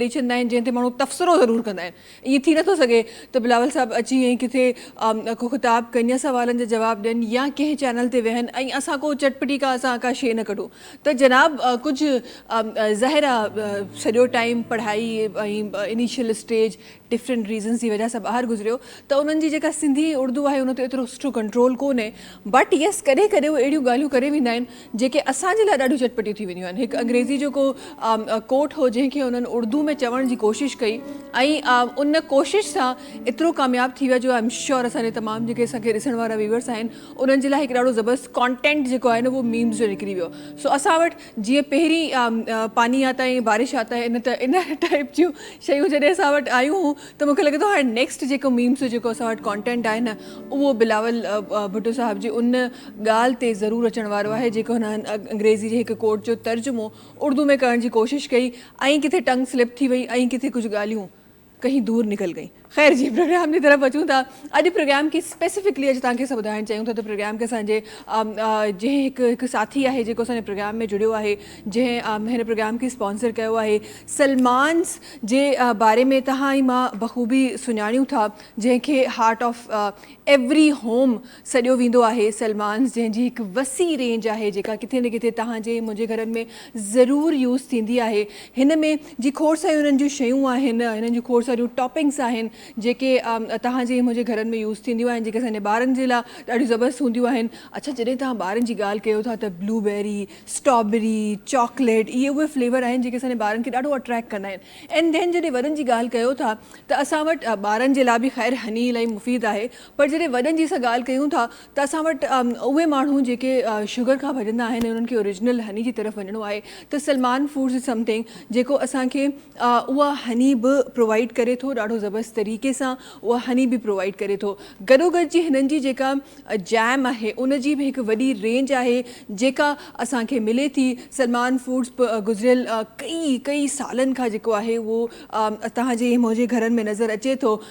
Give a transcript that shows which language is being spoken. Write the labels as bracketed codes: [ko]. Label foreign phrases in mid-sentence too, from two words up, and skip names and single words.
[sd] ॾेई छॾींदा आहिनि जंहिं ते माण्हू तबसरो ज़रूरु कंदा आहिनि ईअं थी नथो सघे त बिलावल साहिबु अची ऐं किथे को ख़िताब कनि सवालनि जा जवाब ॾियनि या कंहिं चैनल ते वेहनि ऐं असां को चटपटी असां का शइ न कढूं त जनाब कुझु ज़ाहिर आहे सॼो टाइम पढ़ाई ऐं [en] initial stage different reasons [sd] जी वजह सां ॿाहिरि गुज़रियो त उन्हनि जी जेका सिंधी उर्दू आहे उन ते एतिरो सुठो कंट्रोल कोन्हे [en] but yes [sd] कॾहिं कॾहिं उहे अहिड़ियूं ॻाल्हियूं करे वेंदा आहिनि जेके असांजे लाइ ॾाढियूं चटपटियूं थी वेंदियूं आहिनि। हिकु अंग्रेज़ी जो को कोट हो जंहिंखे उन्हनि उर्दू में चवण जी कोशिशि कई ऐं उन कोशिशि सां एतिरो कामयाबु थी वियो जो [en] I am sure [sd] असांजे तमामु जेके असांखे ॾिसण वारा व्यूअर्स आहिनि उन्हनि जे लाइ हिकु ॾाढो ज़बरदस्त कॉन्टेंट जेको आहे न उहो मीम्स जो निकिरी वियो सो असां वटि जीअं पहिरीं [ur] پانی آتا ہے بارش آتا ہے [sd] इन टाइप जूं शयूं जॾहिं असां वटि आयूं त मूंखे लॻे थो हाणे नेक्स्ट जेको मीम्स जेको असां वटि कॉन्टेंट आहे न उहो बिलावल भुट्टो साहिब जी उन ॻाल्हि ते ज़रूरु अचण वारो आहे जेको हुन अंग्रेज़ी जे हिकु कोट जो तर्जुमो उर्दू में करण जी कोशिशि कई ऐं किथे [en] tongue slip [sd] थी वई ऐं किथे कुझु ॻाल्हियूं [ur] کہیں دور نکل گئی. [sd] ख़ैर जी प्रोग्राम [ur] کی طرف [sd] अचूं था अॼु प्रोग्राम की स्पेसिफिकली अॼु तव्हांखे असां ॿुधाइणु चाहियूं था त प्रोग्राम के असांजे जंहिं हिकु साथी आहे जेको असांजे प्रोग्राम में जुड़ियो आहे जंहिं हिन प्रोग्राम खे स्पॉन्सर कयो आहे सलमान्स जे बारे में तव्हां ई मां बख़ूबी सुञाणियूं था जंहिंखे [en] heart of every home [sd] सॼो वेंदो आहे सलमान्स जंहिंजी हिकु वसी रेंज आहे जेका किथे न किथे तव्हांजे मुंहिंजे घरनि में ज़रूरु यूज़ थींदी आहे। हिन में जी खोड़ सारियूं हुननि जूं शयूं आहिनि हिननि जूं खोड़ सारियूं टॉपिंग्स आहिनि जेके तव्हांजे मुंहिंजे घरनि में यूज़ थींदियूं आहिनि जेके असांजे ॿारनि जे लाइ ॾाढियूं ज़बरदस्त हूंदियूं आहिनि। अच्छा जॾहिं तव्हां ॿारनि जी ॻाल्हि कयो था त ब्लूबेरी स्ट्रॉबेरी चॉकलेट इहे उहे फ्लेवर आहिनि जेके असांजे ॿारनि खे ॾाढो अट्रैक्ट कंदा आहिनि [en] and then [sd] जॾहिं वॾनि जी ॻाल्हि कयो था त असां वटि ॿारनि जे लाइ बि ख़ैर हनी इलाही मुफ़ीद आहे पर जॾहिं वॾनि जी असां ॻाल्हि कयूं था त असां वटि उहे माण्हू जेके शुगर खां भॼंदा आहिनि उन्हनि खे [en] original honey [sd] जी तरफ़ वञिणो आहे त सलमान फूड्स [en] is something [sd] जेको असांखे उहा हनी बि प्रोवाइड करे थो ॾाढो ज़बरदस्त तरीक़े सां उहा हनी बि प्रोवाइड करे थो। गॾोगॾु जी हिननि जी जेका जैम आहे उन जी बि हिकु वॾी रेंज आहे जेका असांखे मिले थी। सलमान फूड्स गुज़िरियल कई सालनि खां जेको आहे उहो तव्हांजे मुंहिंजे घरनि में नज़र अचे थो।